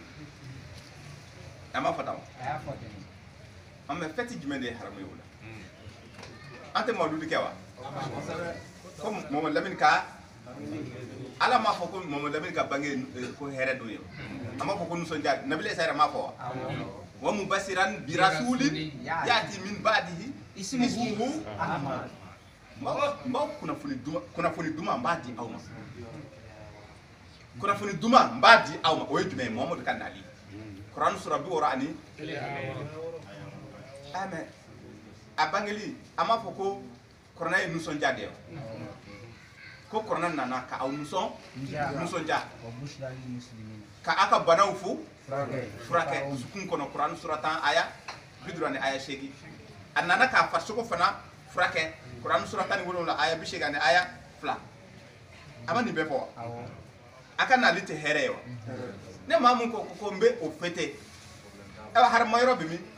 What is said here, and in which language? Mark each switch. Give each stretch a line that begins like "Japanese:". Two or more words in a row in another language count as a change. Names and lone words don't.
Bambara: a ma fɔ tan wa mais fɛti jumɛn de ye haramu ye o la an tɛ mawuludi kɛ wa ko Mamadu Lamini ka ala m'a fɔ ko Mamadu Lamini ka bange ko hɛrɛ don ye a m'a fɔ ko nisɔndiya Nabila Isa yɛrɛ m'a fɔ wa
Arabic: wa mubasiran bi rasulin yati min ba'dihi ismuhu Ahmad
Bambara: m'aw kunnafoni duman n b'a di aw ma kunnafoni duman n b'a di aw ma o ye jumɛn ye Muhamadu ka nali Kuran sura 60 ani mais a bangeli ama fɔ ko kɔrɔna ye nisɔndiya de ye ko kɔrɔna nana ka aw nisɔndiya ka a ka banaw fu furakɛ dusukun kɔnɔ kuran sura 10 aya 50 ni aya 8 a nana k'a farisogo fana furakɛ kuran sura 17 aya 80 ni aya 2 a ma nin bɛɛ fɔ wa a ka nali tɛ hɛrɛ ye wa ne maa mun ko n bɛ o fete harama yɔrɔ bɛ min